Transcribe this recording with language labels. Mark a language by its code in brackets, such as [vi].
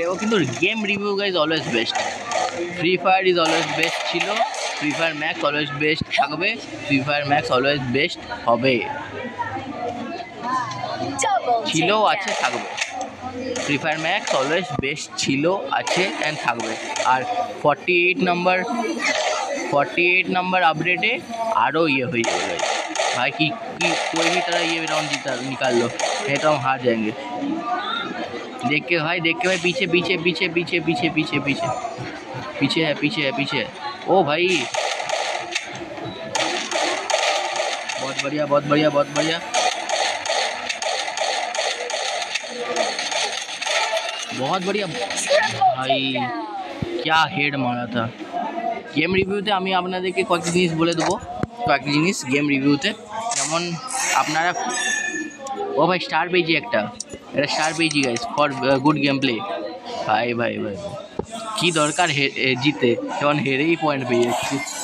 [bn] ও কিন্তু game review guys always best, free fire is always best ছিল, free fire max always best থাকবে, free fire max always best হবে, ছিল আছে থাকবে। Free fire max always best ছিল আছে অ্যান্ড থাকবে। আর 48 নাম্বার আপডেটে আরও ইয়ে হয়ে যাবে [hi] भाई कि कोई भी तरह ये राउंड जीता निकाल लो, नहीं तो हम हार जाएंगे। देख के भाई पीछे पीछे पीछे पीछे पीछे पीछे पीछे पीछे है पीछे है पीछे है। ओ भाई बहुत बढ़िया बहुत बढ़िया बहुत बढ़िया, बहुत बढ़िया भाई, क्या हेड मारा था। [bn] गेम रिव्यूते আমি আপনাদেরকে কয়েকটা জিনিস বলে দেবো, কয়েকটা জিনিস গেম রিভিউতে, যেমন আপনারা ও ভাই স্টার পেয়েছি একটা, এটা স্টার পেয়েছি guys for good game play. ভাই ভাই ভাই কী দরকার জিতে, যখন হেরেই পয়েন্ট পেয়ে যাচ্ছি।